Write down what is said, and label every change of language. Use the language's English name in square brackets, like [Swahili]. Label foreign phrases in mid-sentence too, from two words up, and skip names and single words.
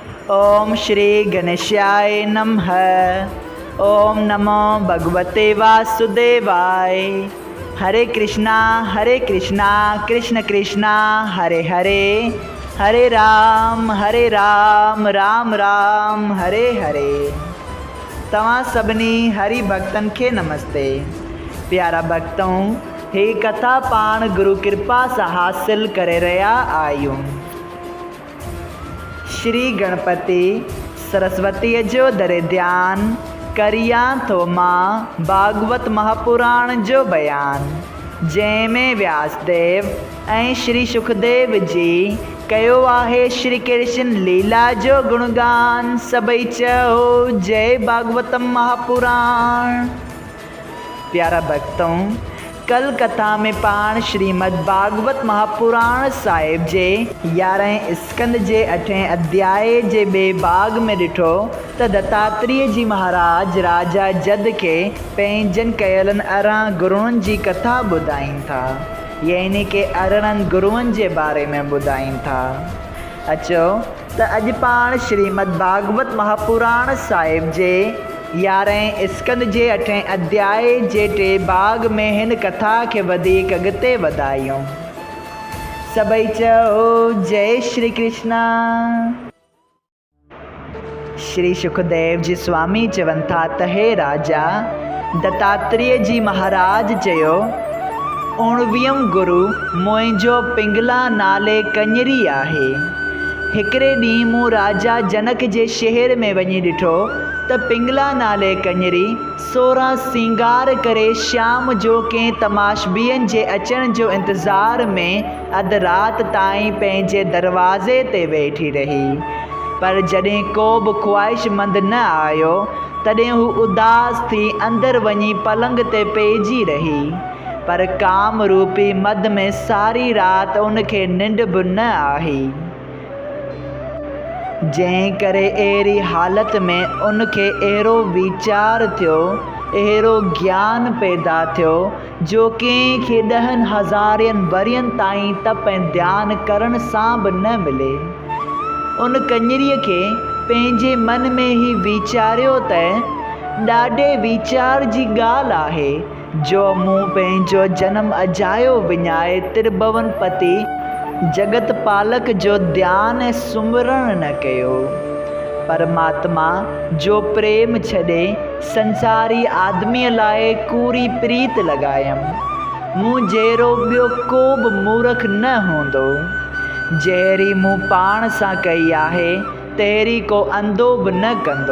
[Sanskrit] ओम श्री गणेशाय नमः। ओम नमो भगवते वासुदेवाय। हरे कृष्णा कृष्ण कृष्णा हरे हरे, हरे राम राम राम हरे हरे। [Sindhi] तव्हां सभिनी हरि भक्तन के नमस्ते। प्यारा भक्तों, हे कथा पाण गुरु कृपा से हासिल करे रहा आयूं। श्री गणपति सरस्वती जो दरे ध्यान करिया तो माँ भागवत महापुराण जो बयान, जैमें व्यासदेव ऐं श्री सुखदेव जी कयो आहे श्री कृष्ण लीला जो गुणगान। सभई चओ जय भागवतम महापुराण। प्यारा भक्तों, कल कथा में पाण श्रीमद् भागवत महापुराण साहिब जे 11 स्कंद जे 8 अध्याय जे बे भाग में ॾिठो त दत्तात्रेय जी महाराज राजा जद के पंहिंजनि कयलनि अरिड़हं गुरुअनि जी कथा ॿुधाइनि था, यानी के अरिड़हं गुरुअनि जे बारे में ॿुधाइनि था। अचो त अॼु पाण श्रीमद् भागवत महापुराण साहिब जे 11 स्कंद जे 8 अध्याय जे 3 भाग में हिन कथा के वधीक अॻिते वधायूं। सभई चओ जय श्री कृष्णा। श्री सुखदेव जी स्वामी चवनि था त हे राजा, दत्तात्रेय जी महाराज चयो, 19 गुरु मुंहिंजो पिंगला नाले कंजरी आहे। हिकिड़े ॾींहुं मूं राजा जनक जे शहर में वञी ॾिठो त पिंगला नाले कंजरी 16 सिंगार करे शाम जो कंहिं तमाशबीअनि जे अचण जो इंतज़ार में अधु राति ताईं पंहिंजे दरवाज़े ते वेठी रही। पर जॾहिं को बि ख़्वाहिशमंद न आयो तॾहिं हू उदास थी अंदरि वञी पलंग ते पइजी रही। पर काम रूपी मद में सारी राति उनखे निंड बि न आई। जंहिं करे अहिड़ी हालत में उनखे अहिड़ो वीचार थियो, अहिड़ो ज्ञान पैदा थियो जो कंहिंखे 10,000 वरियनि ताईं तप ऐं ध्यानु करण सां बि न मिले। उन कंजरीअ खे पंहिंजे मन में ई वीचारियो त ॾाढे वीचार जी ॻाल्हि आहे जो मूं पंहिंजो जनम अजायो विञाए त्रिभुवन पति जगत पालक जो ध्यान ऐं सुमिरण न कयो। परमात्मा जो प्रेम छॾे संसारी आदमीअ लाइ कूड़ी प्रीत लॻायमि। मूं जहिड़ो ॿियो को बि मूर्ख न हूंदो। जहिड़ी मूं पाण सां कई आहे तहिड़ी को अंधो बि न कंदो।